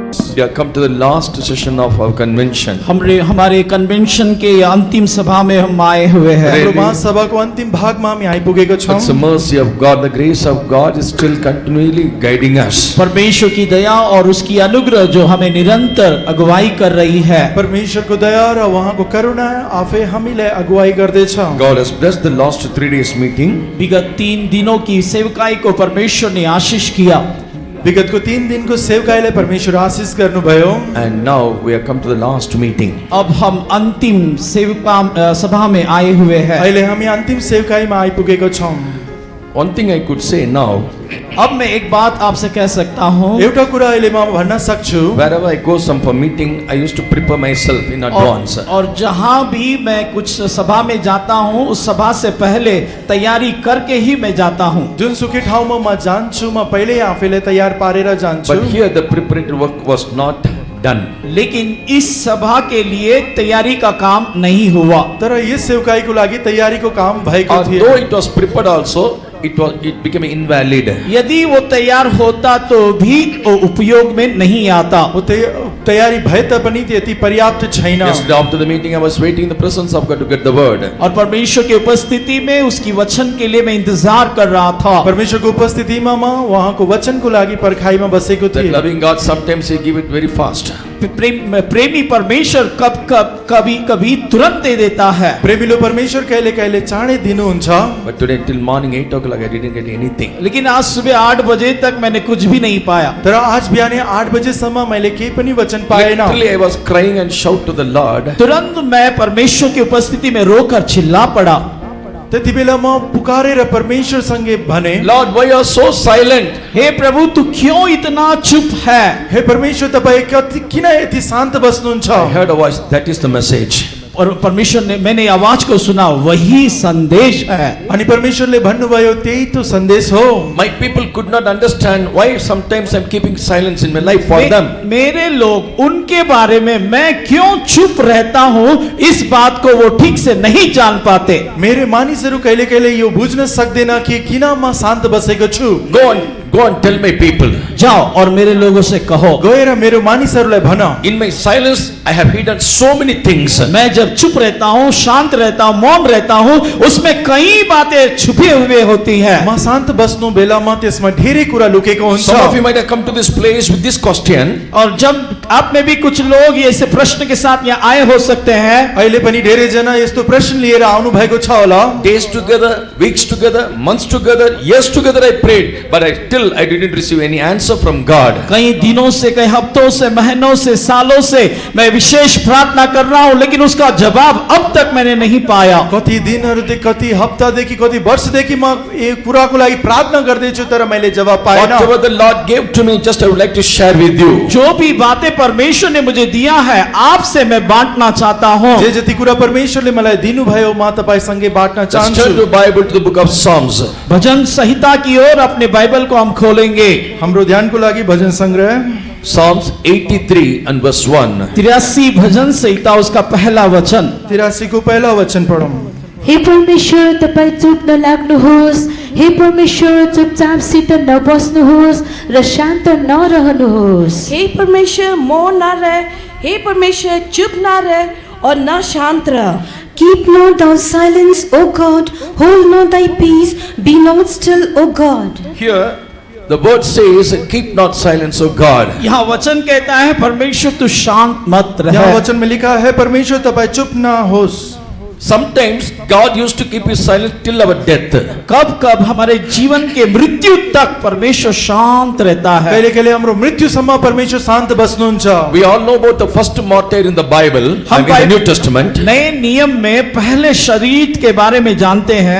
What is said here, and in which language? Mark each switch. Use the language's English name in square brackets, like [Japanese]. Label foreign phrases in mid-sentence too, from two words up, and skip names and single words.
[English] we have come to the last session of our convention. [Hindi] हमारे कन्वेंशन के अंतिम सभा में हम आए हुए हैं। [English] Really? [Nepali] हाम्रो महासभाको अन्तिम भागमा हामी आइपुगेको छौं। [English] It's the mercy of God, the grace of God is still continually guiding us. [Hindi] परमेश्वर की दया और उसकी अनुग्रह जो हमें निरंतर अगुवाई कर रही है। [Nepali] परमेश्वरको दया र उहाँको करुणा आफै हामीलाई अगुवाई गर्दैछ। [English] God has blessed the last 3 days meeting. [Hindi] विगत 3 दिनों की सेवकाई को परमेश्वर ने आशीष किया। [Nepali] विगतको 3 दिनको सेवकाईलाई परमेश्वर आशीष गर्नुभयो। [English] And now we have come to the last meeting. [Hindi] अब हम अंतिम सेवका सभा में आए हुए हैं। [Nepali] अहिले हामी अन्तिम सेवकाईमा आइपुगेको छौं। [English] One thing I could say now, [Hindi] अब मैं एक बात आपसे कह सकता हूँ। [Nepali] एउटा कुरा अहिले म भन्न सक्छु। [English] wherever I go some for meeting, I used to prepare myself in advance. [Hindi] और जहाँ भी मैं कुछ सभा में जाता हूँ उस सभा से पहले तैयारी करके ही मैं जाता हूँ। [Nepali] जुनसुकै ठाउँमा म जान्छु म पहिल्यै आफैलाई तयार पारेर जान्छु। [English] But here the preparatory work was not done. [Hindi] लेकिन इस सभा के लिए तैयारी का काम नहीं हुआ। [Nepali] तर यस सेवकाईको लागि तयारीको काम भएको थियो। [English] Though it was prepared also, it became invalid. [Hindi] यदि वो तैयार होता तो भी वो उपयोग में नहीं आता। [Nepali] वो तयारी भए तापनि त्यति पर्याप्त छैन। [English] Yesterday after the meeting I was waiting in the presence of God to get the word. [Hindi] और परमेश्वर की उपस्थिति में उसकी वचन के लिए मैं इंतजार कर रहा था। [Nepali] परमेश्वरको उपस्थितिमा म उहाँको वचनको लागि पर्खाइमा बसेको [English] That [Nepali] थिएँ। [English] loving God sometimes He give it very fast. [Hindi] प्रेमी परमेश्वर कभी तुरंत दे देता है। [Nepali] प्रेमिलो परमेश्वर कहिले कहिले चाँडै दिनुहुन्छ। [English] But today till morning 8 o'clock I didn't get anything. [Hindi] लेकिन आज सुबह 8 बजे तक मैंने कुछ भी नहीं पाया। [Nepali] तर आज बिहानै 8 बजेसम्म मैले केही पनि वचन पाएन। [English] Literally I was crying and shout to the Lord. [Hindi] तुरंत मैं परमेश्वर की उपस्थिति में रोकर चिल्ला पड़ा। [Nepali] त्यति बेला म पुकारेर परमेश्वरसँगै भने, [English] Lord, why you are so silent? [Hindi] हे प्रभु तू क्यों इतना चुप है? [Nepali] हे परमेश्वर तपाईँ किन यति शान्त बस्नुहुन्छ? [English] I heard a voice, that is the message. [Hindi] और परमेश्वर ने मैंने आवाज को सुना, वही संदेश है। [Nepali] अनि परमेश्वरले भन्नुभयो त्यही तो सन्देश हो। [English] My people could not understand why sometimes I'm keeping silence in my life for them. [Hindi] मेरे लोग उनके बारे में मैं क्यों चुप रहता हूँ इस बात को वो ठीक से नहीं जान पाते। [Nepali] मेरे मानिसहरू कहिले कहिले यो बुझ्न सक्दैन कि किन म शान्त बसेको छु। [English] Go and tell my people. [Hindi] जाओ और मेरे लोगों से कहो। [Nepali] गएर मेरो मानिसहरूलाई भन। [English] In my silence I have hidden so many things. [Hindi] मैं जब चुप रहता हूँ, शांत रहता हूँ, मौन रहता हूँ, उसमें कई बातें छुपी हुई होती है। [Nepali] म शान्त बस्नु बेलामा त्यसमा धेरै कुरा लुकेको हुन्छ। [English] Some of you might have come to this place with this question. [Hindi] और जब आप में भी कुछ लोग ऐसे प्रश्न के साथ यहाँ आए हो सकते हैं। [Nepali] अहिले पनि धेरै जना यस्तो प्रश्न लिएर आउनु भएको छ होला। [English] Days together, weeks together, months together, years together I prayed, but I didn't receive any answer from God. [Hindi] कई दिनों से, कई हफ्तों से, महीनों से, सालों से मैं विशेष प्रार्थना कर रहा हूँ, लेकिन उसका जवाब अब तक मैंने नहीं पाया। [Nepali] कति दिनहरूदेखि, कति हप्तादेखि, कति वर्षदेखि म एक कुराको लागि प्रार्थना गर्दैछु तर मैले जवाब पाएन। [English] Whatever the Lord gave to me, just I would like to share with you. [Hindi] जो भी बातें परमेश्वर ने मुझे दिया है आपसे मैं बांटना चाहता हूँ। [Nepali] जे जति कुरा परमेश्वरले मलाई दिनुभयो म तपाईँसँगै बाँट्न [English] Let's turn [Nepali] चाहन्छु। [English] to Bible to the book of Psalms. [Hindi] भजन संहिता की ओर अपने बाइबल को हम खोलेंगे। [Nepali] हाम्रो ध्यानको लागि भजन संग्रह [English] Psalms 83 and verse 1. [Hindi] 83 भजन संहिता उसका पहला वचन। [Nepali] 83 को पहिलो वचन पढौँ। हे परमेश्वर तपाईँ चुप नलाग्नुहोस्, हे परमेश्वर चुपचापसित नबस्नुहोस् र शान्त नरहनुहोस्। [Hindi] हे परमेश्वर मौन न रह, हे परमेश्वर चुप न रह और न शांत रह। [English] Keep not thou silence, O God, hold not thy peace, be not still, O God. Here the word says, keep not silence, O God. [Hindi] यहाँ वचन कहता है परमेश्वर तू शांत मत यहाँ रह। वचन में लिखा है [Nepali] परमेश्वर तपाईँ चुप न होस्। [English] Sometimes God used to keep his silence till our death. [Hindi] कब कब हमारे जीवन के मृत्यु तक परमेश्वर शांत रहता है। [Nepali] कहिले कहिले हाम्रो मृत्युसम्म परमेश्वर शान्त बस्नुहुन्छ। [English] We all know about the first martyr in the Bible, in the New Testament. [Hindi] नए नियम में पहले शहीद के बारे में जानते हैं।